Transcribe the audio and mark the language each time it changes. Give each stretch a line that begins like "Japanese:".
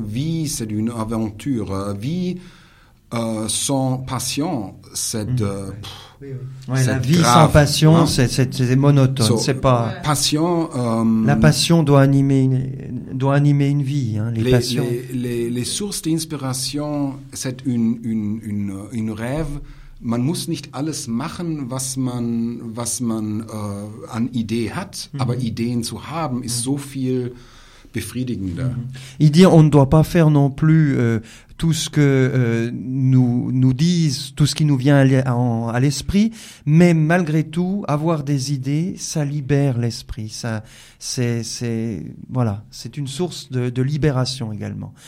French: Vie, c'est une aventure. Vie sans passion, c'est Sans passion, hein? c'est monotone. So, c'est pas passion. La passion doit animer une vie. Hein? Les passions. Les sources d'inspiration, c'est une rêve.
German: Man muss nicht alles machen, was man an Idee hat, aber Ideen zu haben ist so viel befriedigender.
French: Il dit on ne doit pas faire non plus tout ce que nous disent, tout ce qui nous vient à l'esprit, mais malgré tout avoir des idées, ça libère l'esprit, ça c'est une source de libération également.